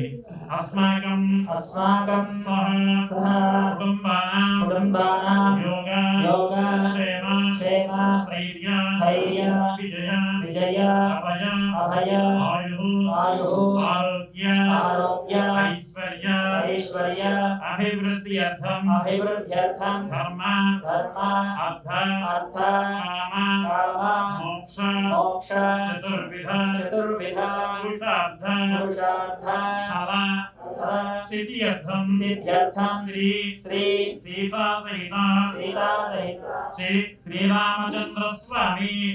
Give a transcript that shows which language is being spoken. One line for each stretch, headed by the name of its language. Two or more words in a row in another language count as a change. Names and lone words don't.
Sanskrit: అస్మాకం సహ కుటుంబానాం యోగ క్షేమ స్థైర్య విజయ అభయ ఆయు ఆరోగ్య ఐశ్వర్య అభివృద్ధ్యర్థం सिद्ध्यर्थं धर्म अर्थ काम मोक्ष चतुर्विध पुरुषार्थ सिद्ध्यर्थं श्री सीता सहित श्री रामचंद्र स्वामी